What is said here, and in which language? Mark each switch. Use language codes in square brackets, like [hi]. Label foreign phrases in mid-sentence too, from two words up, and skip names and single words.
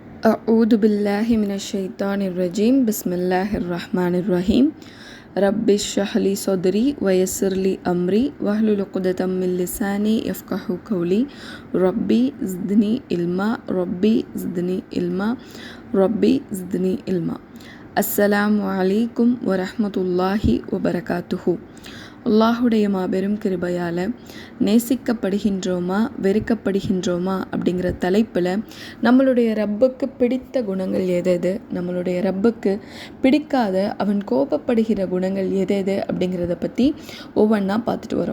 [ar] أعوذ بالله من الشيطان الرجيم بسم الله الرحمن الرحيم رب اشرح لي صدري ويسر لي أمري واحلل عقدة من لساني يفقهوا قولي ربي زدني علما ربي زدني علما ربي زدني علما السلام عليكم ورحمة الله وبركاته. [ta] அல்லாஹுடைய மாபெரும் கிருபையால் நேசிக்கப்படுகின்றோமா வெறுக்கப்படுகின்றோமா அப்படிங்கிற தலைப்பில் நம்மளுடைய ரப்புக்கு பிடித்த குணங்கள் எது, நம்மளுடைய ரப்புக்கு பிடிக்காத அவன் கோபப்படுகிற குணங்கள் எது அப்படிங்கிறத பற்றி ஒவ்வொன்றா பார்த்துட்டு வரோம்.